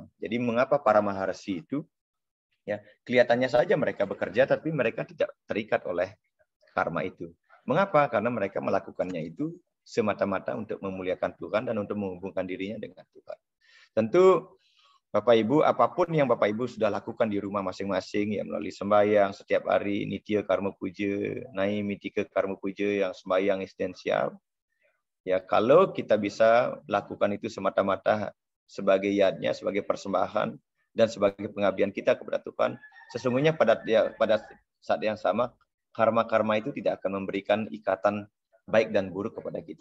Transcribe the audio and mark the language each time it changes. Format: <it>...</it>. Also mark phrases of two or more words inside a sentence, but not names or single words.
<id>Jadi mengapa para maharsi itu, ya, kelihatannya saja mereka bekerja, tapi mereka tidak terikat oleh karma itu. Mengapa? Karena mereka melakukannya itu semata-mata untuk memuliakan Tuhan dan untuk menghubungkan dirinya dengan Tuhan. Tentu Bapak Ibu, apapun yang Bapak Ibu sudah lakukan di rumah masing-masing, ya, melalui sembahyang setiap hari,</id> <sa>nitya karma puja, naimitika karma puja,</sa> <id>yang sembahyang esensial, ya, kalau kita bisa lakukan itu semata-mata sebagai yadnya, sebagai persembahan, dan sebagai pengabdian kita kepada Tuhan, sesungguhnya pada saat yang sama, karma-karma itu tidak akan memberikan ikatan baik dan buruk kepada kita.</id>